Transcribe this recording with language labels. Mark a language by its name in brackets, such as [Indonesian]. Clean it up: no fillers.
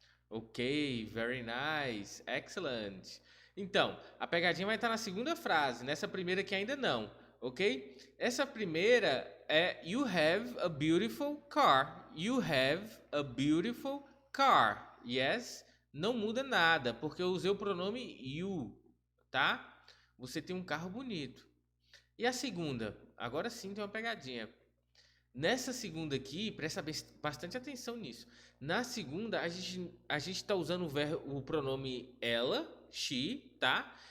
[English] Ok, very nice, excellent. [Portuguese] Então, a pegadinha vai estar na segunda frase, nessa primeira aqui ainda não, ok? Essa primeira é [English] you have a beautiful car. You have a beautiful car. Yes? [Portuguese] Não muda nada, porque eu usei o pronome you, tá? Você tem um carro bonito. E a segunda? Agora sim tem uma pegadinha. Nessa segunda aqui, presta bastante atenção nisso. Na segunda, a gente está usando o pronome ela, she, tá?